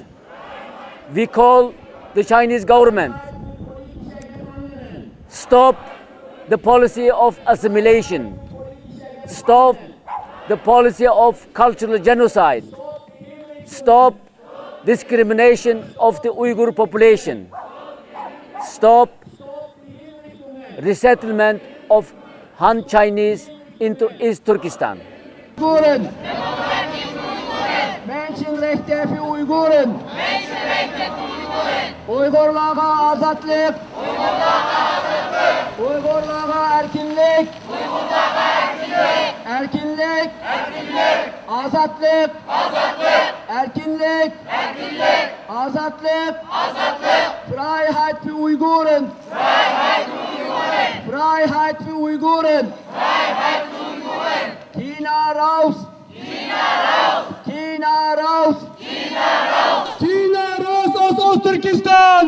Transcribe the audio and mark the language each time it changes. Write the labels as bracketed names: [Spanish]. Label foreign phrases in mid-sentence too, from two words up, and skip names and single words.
[English] We call the Chinese government, stop the policy of assimilation, stop the policy of cultural genocide, stop discrimination of the Uyghur population, stop resettlement of Han Chinese into East Turkestan. [Uyghur] Uyghur'un [German] Menschenrechte für [Uyghur] Uygur'un Uygurlarga azatlık Uygurlarga erkinlik Erkinlik Azatlık Erkinlik Azatlık [German] Freiheit für Uygur'un Freiheit für Uygur'un China raus! China raus! China raus aus Ostturkestan!